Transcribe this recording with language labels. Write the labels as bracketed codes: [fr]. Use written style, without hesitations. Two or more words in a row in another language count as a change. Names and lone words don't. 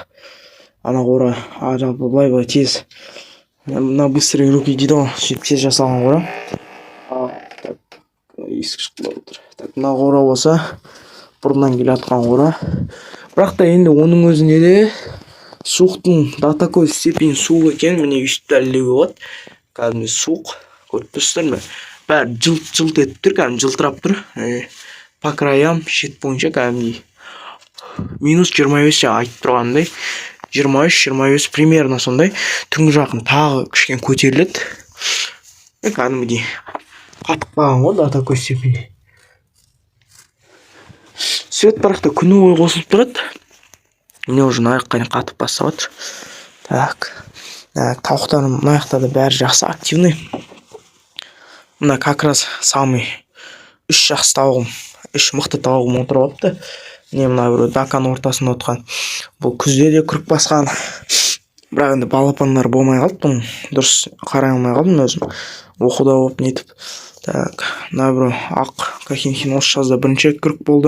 [kk] Ана қора жалпы былай тез. Мына [ru] быстрый руки [kk] дейді ғой, сөйтіп тез жасалған қора. Есік шықпай отыр. Так, мына қора болса, бұрыннан келе жатқан қора. Бірақ та енді оның өзінде де суықтың [ru] до такой степени [kk] суық екен, міне үстіп дәлелдеуге болады. Кәдімгі суық, көріп тұрсыздар ма? Бәрі жылт етіп тұр, кәдімгі жылтырап тұр. [ru] По краям [kk] шет бойынша кәдімгі минус 25 айтып тұрғандай. 23-25 примерно сондай. Түнгі жақын тағы кішкене көтеріледі. Кәдімгідей қатып қалған ғой, [ru] до такой степени. [kk] Свет бірақ та күні бойы қосылып тұрады. Міне уже аяққа қатып бастап жатыр. Так, тауықтарым мына жақта да бәрі жақсы, активный. Мына [ru] как раз самый [kk] 3 жақсы тауығым, 3 мықты тауығым отырып алыпты. Міне мына бір даканың ортасында отырған. Бұл күзде де күрік басқан. Бірақ енді балапандар болмай қалды, дұрыс қарай алмай қалдым өзім. Оқуда болып нетіп. Так, мына бір ақ кахинхин осы жазда бірінші күрік болды.